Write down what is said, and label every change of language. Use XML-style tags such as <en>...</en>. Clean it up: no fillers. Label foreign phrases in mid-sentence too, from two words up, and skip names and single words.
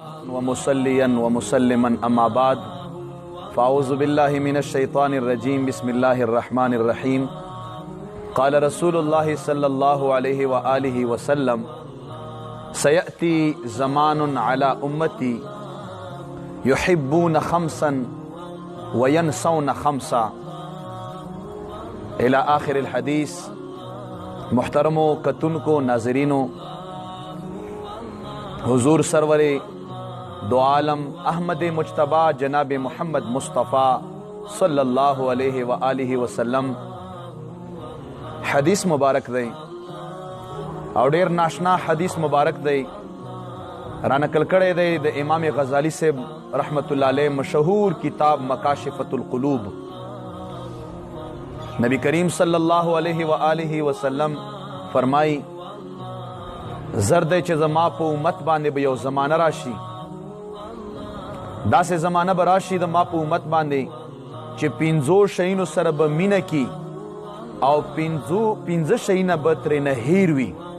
<ar>ومصليا ومسلما أما بعد فأعوذ بالله من الشيطان الرجيم بسم الله الرحمن الرحيم قال رسول الله صلى الله عليه وآله وسلم سيأتي زمان على أمتي يحبون خمسا وينسون خمسا الى آخر الحدیث.</ar> <ps>محترمو کتونکو ناظرینو، حضور سرور دو عالم احمد مجتبی جناب محمد مصطفیٰ</ps> <ar>صلی اللہ علیہ وآلہ وسلم</ar> <ps>حدیث مبارک دی او ډیر ناشنا حدیث مبارک دی رانقل کړی دی د امام غزالی صاحب</ps> <ar>رحمت الله علیه</ar> <ps>مشهور کتاب مکاشفۃ القلوب. نبی کریم</ps> <ar>صلی الله علیه و آله وسلم</ar> <ps>فرمای زرد چې زما په امت باندې به یو زمانه راشي، داسې زمانه به راشي د ما په امت باندې چې پنځو شیانو سره به مینه کی او پنځه شیونه به ترې نه هیر وي.</ps>